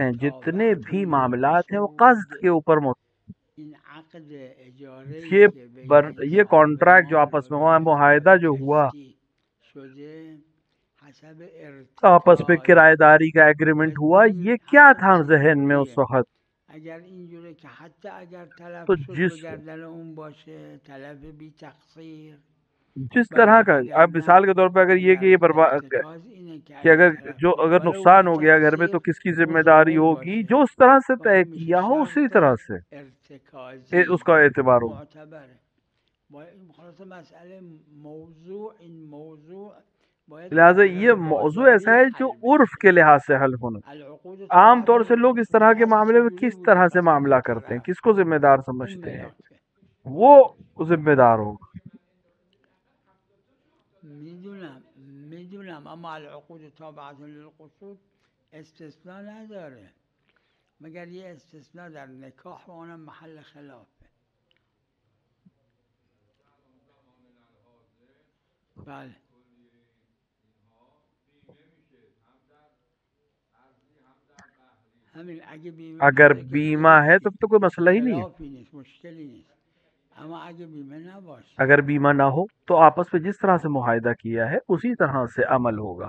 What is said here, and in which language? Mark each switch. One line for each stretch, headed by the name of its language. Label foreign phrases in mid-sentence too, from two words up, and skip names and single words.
Urdu: ہیں، جتنے بھی معاملات ہیں وہ قصد کے اوپر یہ کانٹریکٹ جو آپس میں ہوا، معاہدہ جو ہوا آپس میں کرایہ داری کا ایگریمنٹ ہوا، یہ کیا تھا ذہن میں اس وقت؟
Persian: اگر اینجوری که حتی اگر
Urdu: تو
Persian: تلف شروع کردن اون باشه، تلف بی تقصیر،
Urdu: جس طرح کا اب مثال کے طور پہ اگر یہ کہ یہ برباد کہ اگر نقصان ہو گیا گھر میں تو کس کی ذمہ داری ہوگی، جو اس طرح سے طے کیا ہو اسی طرح سے اس کا اعتبار ہو۔ لہٰذا یہ موضوع ایسا ہے جو عرف کے لحاظ سے حل ہونا۔ عام طور سے لوگ اس طرح کے معاملے میں کس طرح سے معاملہ کرتے ہیں، کس کو ذمہ دار سمجھتے ہیں، وہ ذمہ دار ہوگا۔
Persian: میدونم اما
Arabic: العقود تابعة للقصود
Persian: استثناء نداره، مگر یه استثناء در نکاح و اونم محل خلافه. بله همین
Urdu: اگر بیمہ ہے تو کوئی مسئلہ ہی نہیں ہے،
Persian: خلافی نیست، مشکلی نیست، اما اگه بیمه نباشه،
Urdu: اگر بیمہ نہ ہو تو آپس میں جس طرح سے معاہدہ کیا ہے اسی طرح سے عمل ہوگا۔